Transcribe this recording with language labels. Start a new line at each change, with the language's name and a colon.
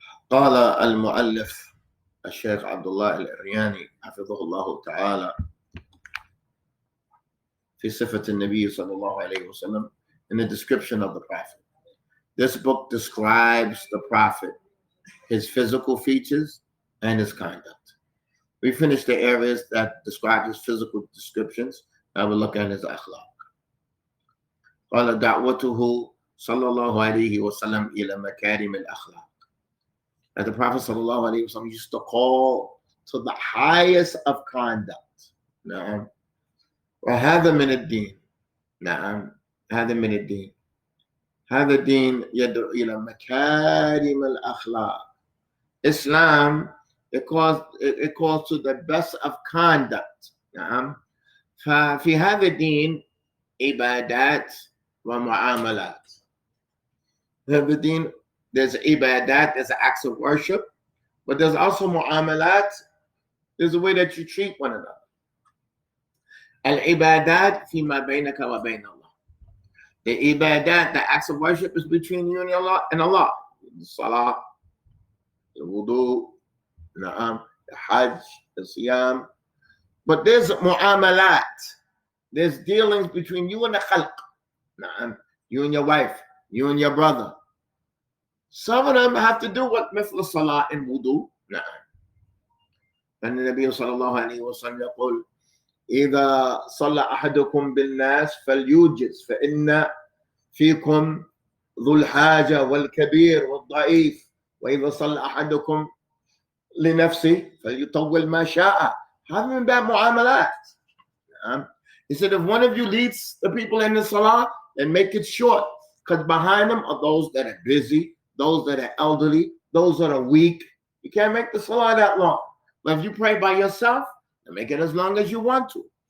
Arabic: قال المؤلف الشيخ عبد الله العرياني حفظه الله تعالى في صفة النبي صلى الله عليه وسلم,
English: in the description of the Prophet. This book describes the Prophet, his physical features and his conduct. We finished the areas that describe his physical descriptions. Now we'll look at his akhlaq.
Arabic: قال دعوته صلى الله عليه وسلم إلى مكارم الأخلاق.
English: That the Prophet صلى الله عليه وسلم used to call to the highest of conduct.
Arabic: نعم. وهذا من الدين. نعم. هذا من الدين. هذا الدين يدعو إلى مكارم الأخلاق.
English: Islam, it calls to the best of conduct.
Arabic: نعم. ففي هذا الدين عبادات ومعاملات. هذا الدين,
English: there's ibadat, there's acts of worship, but there's also mu'amalat, there's a way that you treat one another.
Arabic: Al-ibadat fima baynaka wa bayn Allah.
English: The ibadat, the acts of worship, is between you and Allah. The salah, the wudu, the hajj, the siyam. But there's mu'amalat. There's dealings between you and the khalq. You and your wife, you and your brother. Some of them have to do with مثل salah and wudu.
Arabic: And the Nabi sallallahu alayhi wa sallam يقول إذا صلى أحدكم بالناس فليوجز فإن فيكم ذو الحاجة والكبير والضعيف وإذا صلى أحدكم لنفسه فليطول ما شاء. هذا من باب معاملات.
English: He said, if one of you leads the people in the salah, then make it short, because behind them are those that are busy, those that are elderly, those that are weak. You can't make the salah that long. But if you pray by yourself, then make it as long as you want to.